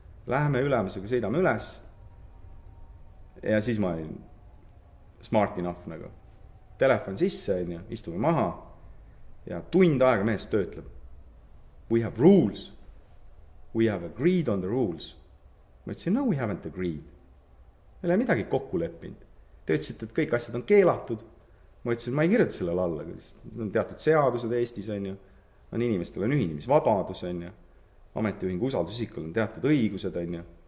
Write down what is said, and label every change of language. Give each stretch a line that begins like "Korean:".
Estonian: Läheme ülemusega, sõidame üles. Ja siis ma olin
English: smart enough
Estonian: nagu. Telefon sisse, istume maha ja tund aega mees töötleb.
English: We have rules. We have agreed on the rules.
Estonian: Ma ütlesin, no
English: we haven't agreed.
Estonian: Meil ei midagi kokku leppinud. Te ütlesite, et kõik asjad on keelatud. Ma ütlesin, ma ei kirjuta sellele alla, on teatud seadused Eestis, on inimestel on ühinemisvabadus, ametiühingu usaldusisikul on teatud õigused, on.